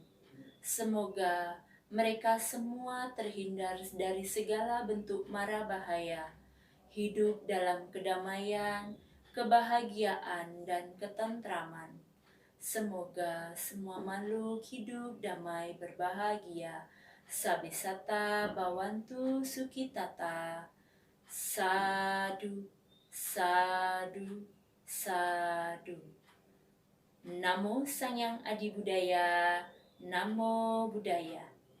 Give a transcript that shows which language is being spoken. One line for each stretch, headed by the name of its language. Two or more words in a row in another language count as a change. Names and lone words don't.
Indonesian: Semoga mereka semua terhindar dari segala bentuk mara bahaya, hidup dalam kedamaian, kebahagiaan, dan ketentraman. Semoga semua makhluk hidup damai berbahagia.
Pali: Sabisata Bawantu Sukitata. Sadu, sadu, sadu. Namo Sang Hyang Adi Budaya. Namo Buddhaya.